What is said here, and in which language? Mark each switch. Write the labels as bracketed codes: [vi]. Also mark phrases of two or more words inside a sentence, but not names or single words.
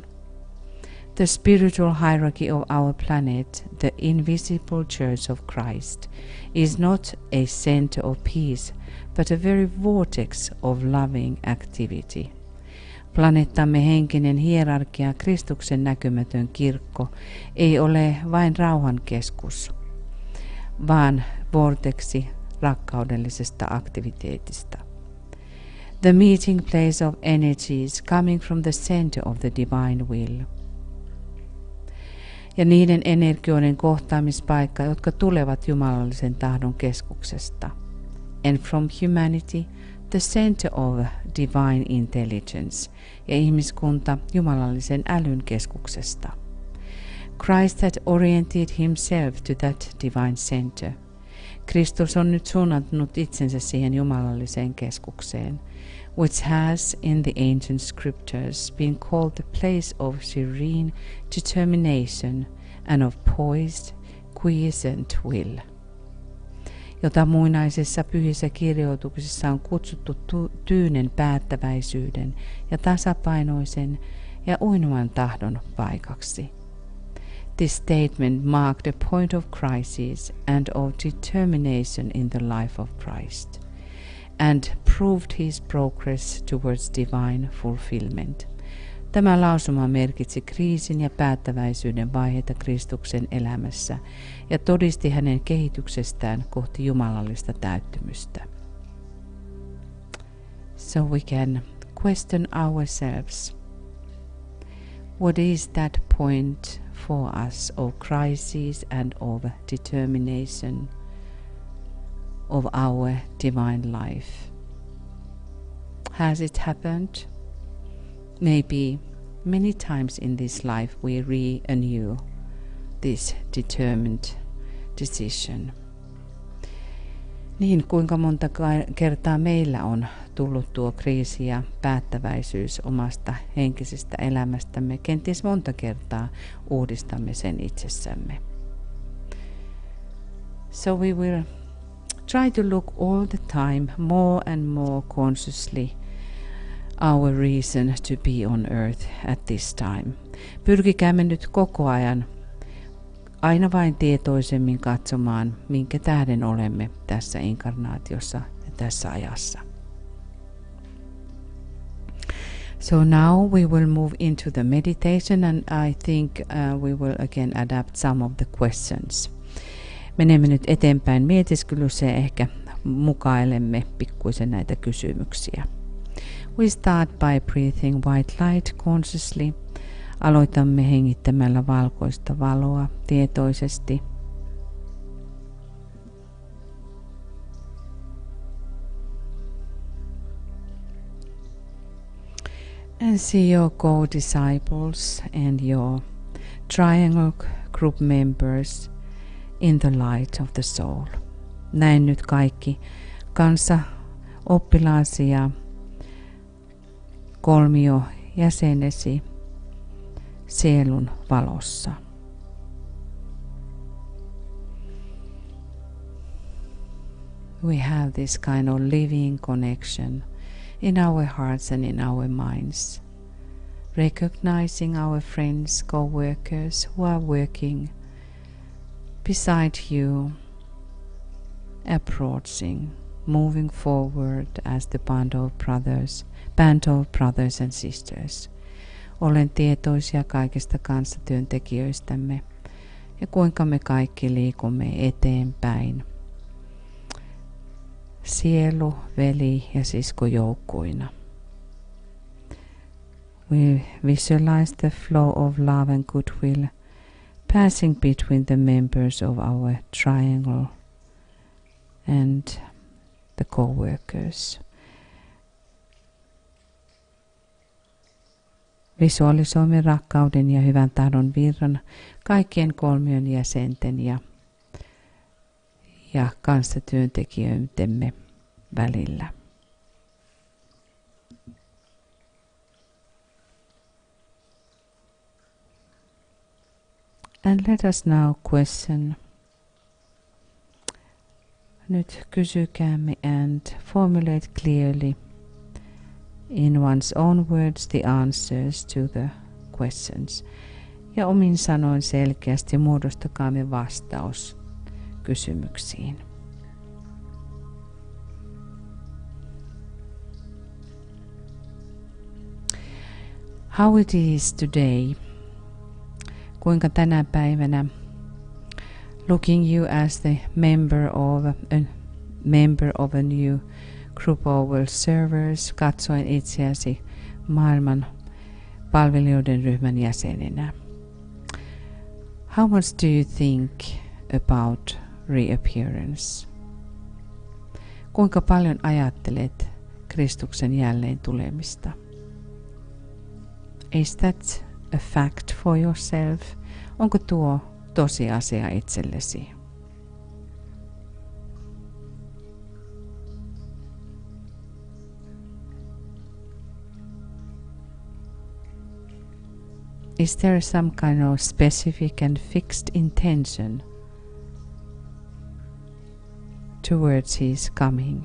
[en] The spiritual hierarchy of our planet, the invisible church of Christ, is not a center of peace, but a very vortex of loving activity. [fi] Planeettamme henkinen hierarkia, Kristuksen näkymätön kirkko, ei ole vain rauhan keskus, vaan vorteksi rakkaudellisesta aktiviteetista. [en] The meeting place of energies coming from the center of the divine will. [fi] Ja niiden energioiden kohtaamispaikka, jotka tulevat jumalallisen tahdon keskuksesta. [en] And from humanity, the center of divine intelligence, [fi] ja ihmiskunta jumalallisen älyn keskuksesta. [en] Christ had oriented himself to that divine center. [fi] Kristus on nyt suunnannut itsensä siihen jumalalliseen keskukseen, [en] which has in the ancient scriptures been called the place of serene determination and of poised, quiescent will, [fi] jota muinaisissa pyhissä kirjoituksissa on kutsuttu tyynen päättäväisyyden ja tasapainoisen ja uinuvan tahdon paikaksi. [en] This statement marked a point of crisis and of determination in the life of Christ, and proved his progress towards divine fulfillment. [fi] Tämä lausuma merkitsi kriisin ja päättäväisyyden vaiheita Kristuksen elämässä ja todisti hänen kehityksestään kohti jumalallista täyttymystä. [en] So we can question ourselves. What is that point for us of crisis and of determination of our divine life? Has it happened? Maybe many times in this life we renew this determined decision. [fi] Niin kuinka monta kertaa meillä on tullut tuo kriisi ja päättäväisyys omasta henkisestä elämästämme, kenties monta kertaa uudistamme sen itsessämme. [en] So we will try to look all the time more and more consciously our reason to be on earth at this time. [fi] Pyrkikäämme nyt koko ajan aina vain tietoisemmin katsomaan, minkä tähden olemme tässä inkarnaatiossa ja tässä ajassa. [en] So now we will move into the meditation, and I think we will again adapt some of the questions. [fi] Menemme nyt eteenpäin mietiskelyssä ja ehkä mukailemme pikkuisen näitä kysymyksiä. [en] We start by breathing white light consciously. [fi] Aloitamme hengittämällä valkoista valoa tietoisesti. [en] And see your co-disciples and your triangle group members in the light of the soul. [fi] Näen nyt kaikki kanssa oppilaasi ja kolmio jäsenesi sielun valossa. [en] We have this kind of living connection in our hearts and in our minds, recognizing our friends, co-workers who are working beside you, approaching, moving forward as the band of brothers and sisters. [fi] Olen tietoisia kaikista kanssatyöntekijöistämme ja kuinka me kaikki liikumme eteenpäin. Sielu, veli ja sisko joukkuina. [en] We visualize the flow of love and goodwill passing between the members of our triangle and the co-workers. [fi] Visualisoimme rakkauden ja hyvän tahdon virran kaikkien kolmion jäsenten ja kanssatyöntekijöidemme välillä. [en] And let us now question. [fi] Nyt kysykäämme [en] and formulate clearly in one's own words the answers to the questions. [fi] Ja omin sanoin selkeästi muodostakaamme vastaus kysymyksiin. [en] How it is today? [fi] Kuinka tänä päivänä, [en] looking you as the member of a new group of world servers, [fi] katsoen itseäsi maailman palvelijoiden ryhmän jäsenenä. [en] How much do you think about reappearance? [fi] Kuinka paljon ajattelet Kristuksen jälleen tulemista? [en] Is that a fact for yourself? [fi] Onko tuo tosiasia itsellesi? [en] Is there some kind of specific and fixed intention towards his coming?